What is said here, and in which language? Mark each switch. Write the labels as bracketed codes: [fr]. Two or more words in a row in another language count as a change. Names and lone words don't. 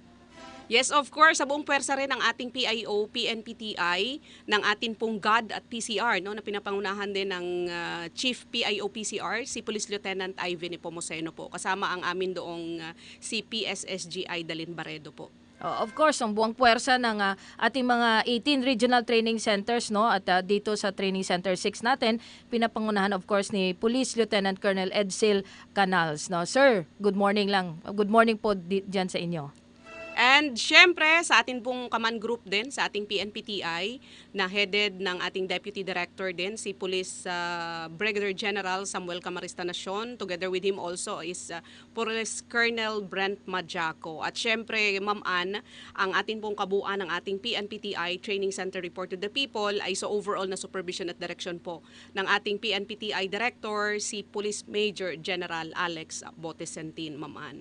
[en] Yes, of course, [tl] sa buong pwersa rin ng ating PIO, PNPTI, ng ating pong GOD at PCR, no, na pinapangunahan din ng Chief PIO PCR, si Police Lieutenant Ivy Nepomuceno po. Kasama ang amin doong si PSSGI Dalin Barredo po. [en] Of course, [tl] ang buong puwersa ng ating mga 18 regional training centers, no, at dito sa Training Center 6 natin, pinapangunahan [en] of course [tl] ni Police Lieutenant Colonel Edsel Canals. No. [en] Sir, good morning lang. Good morning [tl] po diyan sa inyo. And syempre, sa ating pong [en] command group [tl] din, sa ating PNPTI, na headed ng ating Deputy Director din, si Police Brigadier General Samuel Camarista Nacion. [en] Together with him also is Police Colonel Brent Madjaco. [tl] At syempre, Ma'am Ann, ang ating pong kabuuan ng ating PNPTI Training Center Report to the People ay sa overall na supervision at direction po ng ating PNPTI Director, si Police Major General Alex Botesentin, Ma'am Ann.